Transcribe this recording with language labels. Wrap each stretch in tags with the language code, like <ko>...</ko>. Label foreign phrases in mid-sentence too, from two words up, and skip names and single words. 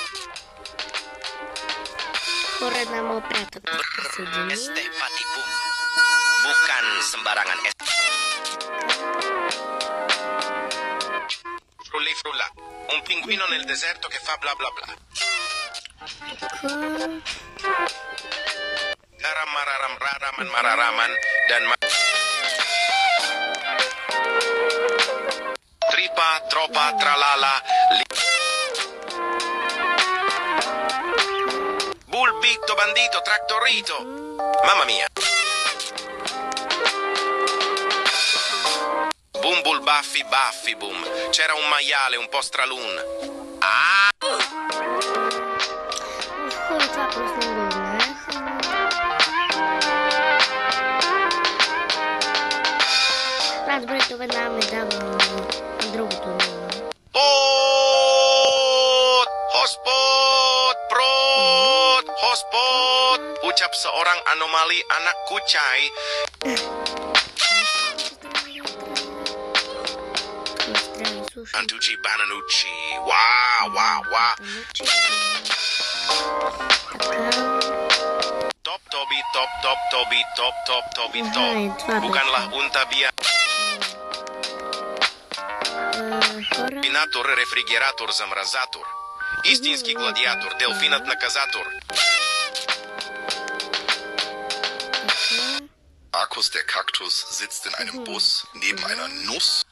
<bg>Хора, една моя приятелка присъедини.</bg> <id>Estepatipum. Bukan sembarangan es.</id> <it>Frulli frulla, un pinguino nel deserto che fa bla bla bla.</it> <id>Garam mararam raraman mararaman dan tripa tropa tralala.</id> <it>Bulbito bandito traktorito. Mamma mia. Bumbul baffi baffi boom. C'era un maiale un po' stralun. Ah!</it> <bg>Хора, това просто не го знаех. веднага ме дава на другото ниво. Hotspot! Prot! Hotspot!</bg> <id>Ucap seorang anomali anak kucai. Antucci Bananucci. Wah, wah, wah. Top Toby, top, top Toby, top, top Toby, top. Bukanlah unta biasa.</id> <bg>Комбинатор, рефригератор, замразатор. Истински гладиатор, делфинът наказатор.</bg> <de>Markus, der Kaktus, sitzt in einem Bus neben einer Nuss.</de>